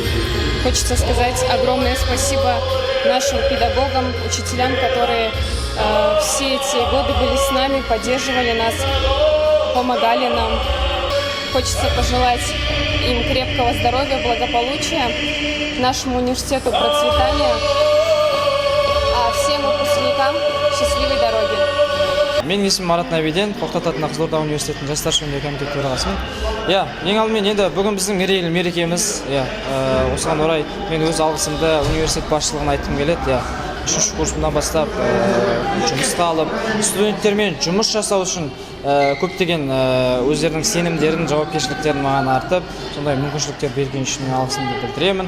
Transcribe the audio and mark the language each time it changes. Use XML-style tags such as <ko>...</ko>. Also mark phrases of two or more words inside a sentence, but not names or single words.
<ru>Хочется сказать огромное спасибо нашим педагогам, учителям, которые все эти годы были с нами, поддерживали нас, помогали нам. Хочется пожелать им крепкого здоровья, благополучия, нашему университету процветания, а всем выпускникам счастливой дороги.</ru> <kk>Менің есімім Марат Набиден, Тоқтат атындағы Қызылорда университетінің жастар жөніндегі комитет төрағасымын. Ең алдымен енді бүгін біздің мерейлі мерекеміз. Осыған орай мен өз алғысымды университет басшылығына айтқым келеді. 3-ші курсымнан бастап жұмысқа алып, студенттермен жұмыс жасау үшін көптеген өздерінің сенімдерін, жауапкершіліктерін маған артып, сондай мүмкіншіліктер берген үшін алғысымды білдіремін.</kk>